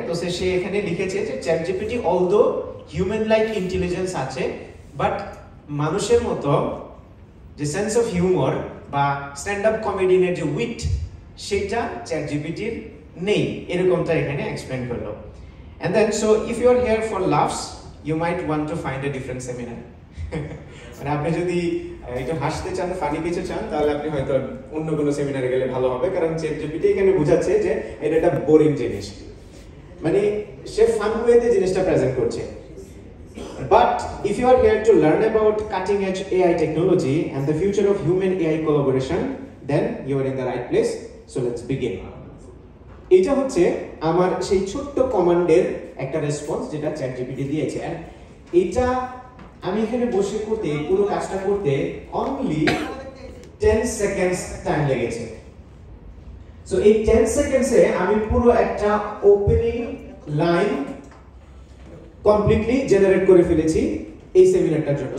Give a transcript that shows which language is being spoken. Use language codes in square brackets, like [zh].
[bn] তো সে এখানে লিখেছে যে ChatGPT although human like intelligence আছে, বাট মানুষের মতো যে সেন্স অফ হিউমার বা স্ট্যান্ড আপ কমেডিয়ানের যে উইট সেটা ChatGPTর নেই, এরকমটা এখানে এক্সপ্লেন করলো। [en] And then so if you are here for laughs, you might want to find a different seminar. [bn] মানে আপনি যদি একটু হাসতে চান, ফানি কিছু চান, তাহলে আপনি হয়তো অন্য কোনো সেমিনারে গেলে ভালো হবে, কারণ ChatGPT এখানে বোঝাচ্ছে যে এটা একটা বোরিং জিনিস, মানে সে ফান ওয়েতে জিনিসটা প্রেজেন্ট করছে। [en] But if you are here to learn about cutting edge AI technology and the future of human AI collaboration, then you are in the right place. So let's begin. [bn] এটা হচ্ছে আমার সেই ছোট্ট কমান্ডের একটা রেসপন্স যেটা ChatGPT দিয়েছে। আর এটা আমি এখানে বসে করতে, পুরো কাজটা করতে অনলি 10 সেকেন্ডস টাইম লেগেছে। সো এই 10 সেকেন্ডসে আমি পুরো একটা ওপেনিং লাইন কমপ্লিটলি জেনারেট করে ফেলেছি এই সেমিনারটার জন্য।